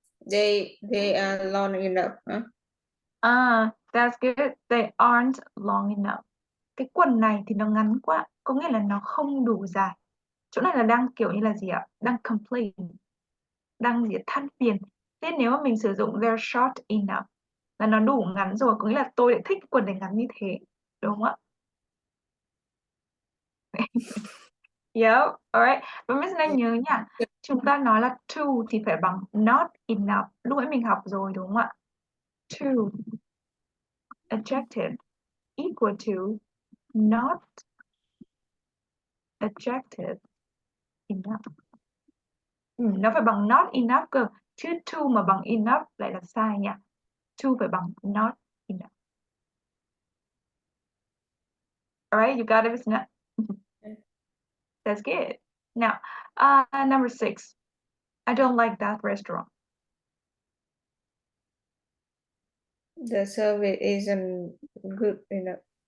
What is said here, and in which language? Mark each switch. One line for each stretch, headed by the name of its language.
English: They are long enough, huh? That's good. They aren't long enough.
Vietnamese: Cái quần này thì nó ngắn quá, có nghĩa là nó không đủ dài. Chỗ này là đang kiểu như là gì ạ? Đang complain, đang gì ạ? Than phiền. Thế nếu mà mình sử dụng
English: they're short enough
Vietnamese: là nó đủ ngắn rồi, có nghĩa là tôi lại thích quần này ngắn như thế, đúng không ạ?
English: Yep, alright.
Vietnamese: Và Miss Na nhớ nha, chúng ta nói là too thì phải bằng not enough. Lúc ấy mình học rồi đúng không ạ?
English: Too adjective equal to not adjective enough.
Vietnamese: Nó phải bằng not enough cơ, chứ too mà bằng enough lại là sai nha. Too phải bằng not enough.
English: Alright, you got it, Miss Na? That's good. Now, number 6. I don't like that restaurant. The service isn't good enough.